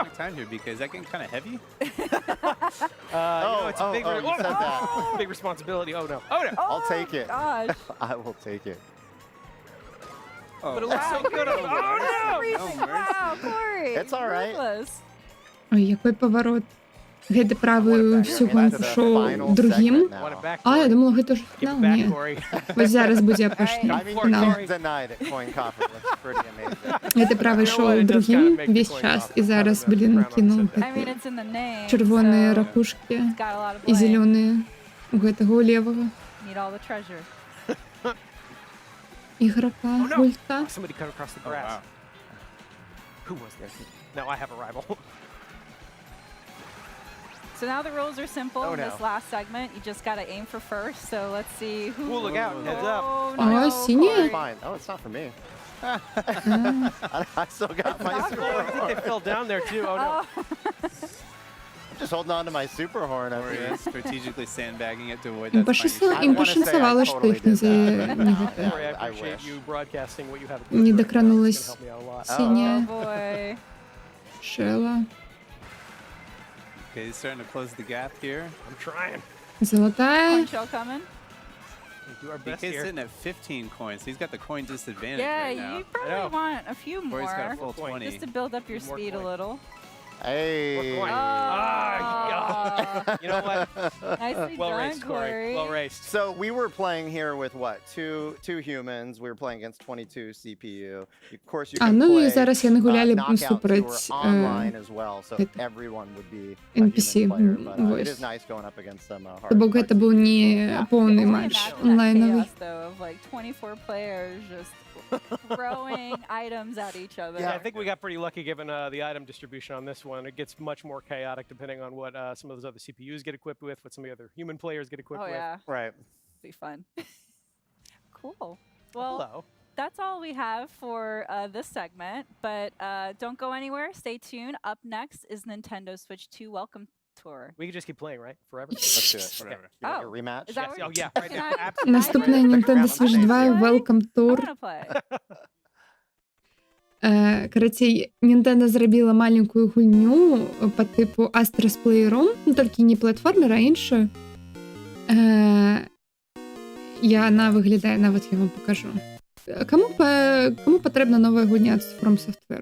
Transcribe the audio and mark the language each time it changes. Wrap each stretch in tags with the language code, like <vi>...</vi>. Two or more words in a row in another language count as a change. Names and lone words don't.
<en>long time here because that getting kind of heavy. It's a big, you said that. big responsibility. Oh no. Oh no. I'll take it. Gosh. I will take it. Oh, But it looks so good. Oh no. no mercy. Wow, Corey. It's all right. Ruthless.</en> <uk>Ой, який поворот.</uk> <be>Гэты правы ўсю</be> <en>Into</en> <be>гонку</be> <en>the</en> <be>шоў</be> <en>final</en> <be>другім.</be> <en>segment Want it now. back,</en> <be>А, я</be> <en>Corey?</en> <be>думала, гэта ўжо</be> <en>Give</en> <be>фінал.</be> <en>it back,</en> <be>Не.</be> <en>Corey.</en> <be>Вось зараз будзе апошні</be> <en>I mean, you</en> <be>фінал.</be> <en>can't deny that Coin Copper looks pretty amazing.</en> <be>Гэты правы</be> <en>You know what,</en> <be>шоў</be> <en>it does</en> <be>другім</be> <en>kinda make the</en> <be>весь</be> <en>coin</en> <be>час,</be> <en>toss</en> <be>і зараз,</be> <en>having the</en> <be>блін,</be> <en>crown on</en> <be>кінуў</be> <en>the center. I mean,</en> <be>гэты</be> <en>it's in the name.</en> <be>чырвоныя</be> <en>so</en> <be>ракушкі</be> <en>it's got a lot of</en> <be>і</be> <en>bling.</en> <be>зялёныя у гэтага ў левага</be> <en>Need all the treasure.</en> <be>іграка</be> <en>Oh, no.</en> <be>гульта.</be> <en>Oh, somebody cut across the Oh, grass. wow. Who was there? Now I have a rival. So now the rules are simple. Oh, In this no. last segment, you just gotta aim for first. So let's see who. Ooh, look out, heads up. Oh, Oh, no,</en> <ru>синяя?</ru> <en>Corey. Fine. Oh, it's not for me. А, I still got my not super for I think they horn. fell down there too. Oh no. I'm just holding on to my super horn over Or here. yeah, strategically sandbagging it to avoid</en> <be>Ім</be> <en>that spiny</en> <be>пашанцавала,</be> <en>shot.</en> <be>ім</be> <en>I wanna say I</en> <be>пашанцавала, што</be> <en>totally</en> <be>іх не</be> <en>did that,</en> <be>за</be> <en>but</en> <be>не</be> <en>no.</en> <be>гэта.</be> <en>Corey, I I appreciate wish. you broadcasting what you have.</en> <be>Не</be> <en>It's</en> <be>докранулась</be> <en>gonna help me out a lot. Oh</en> <ru>синяя</ru> <en>boy. шела. Okay, he's starting to close the gap here. I'm trying.</en> <ru>Золотая.</ru> <en>Coin shell coming. We do our best BK's here. sitting at 15 coins. He's got the coin disadvantage Yeah, right now. you know. probably want a few Corey's got a more full 20. just to build up your Need more speed a coin. little. Hey. coin. Oh. You know what? Nicely Well done, raced, Corey. Corey. Well raced. So we were playing here with what? Two humans. We were playing against 22 CPU. Of course, you А, can</en> <be>ну і</be> <en>play</en> <be>зараз яны гулялі</be> <en>knockouts who</en> <be>супроць</be> <en>are online as well, so</en> <be>гэта,</be> <en>everyone would be a</en> <be>NPC,</be> <en>human player. But it</en> <be>вось.</be> <en>is nice going up against some</en> <be>То</be> <en>hard.</en> <be>бок гэта быў не поўны</be> <en>Can you</en> <be>матч</be> <en>imagine that</en> <ru>онлайновый.</ru> <en>chaos, though, of like 24 players just throwing items at each other. Yeah, I think we got pretty lucky given the item distribution on this one. It gets much more chaotic depending on what some of those other CPUs get equipped with, what some of the other human players get equipped Oh with. yeah, Right. be fun. Cool. Well, Hello. that's all we have for this segment. But don't go anywhere. Stay tuned. Up next is Nintendo Switch 2 Welcome Tour. We can just keep playing, right? Forever? Let's do it. Whatever. You want Oh, a rematch? is that Yes. what- Oh yeah, right Can now. I- Absolutely.</en> <be>Наступная</be> <en>Right.</en> <be>Nintendo</be> <en>Right.</en> <be>Switch</be> <en>Right.</en> <be>2</be> <en>Right.</en> <be>Welcome</be> <en>I</en> <be>Tour.</be> <en>wanna play.</en> <be>Карацей, Nintendo зрабіла маленькую гульню</be> <ru>по типу</ru> <be>Astro's Playroom, ну толькі не платформер, а іншую. Яна выглядае, нават я вам покажу. Каму патрэбна новая гульня ад From Software?</be>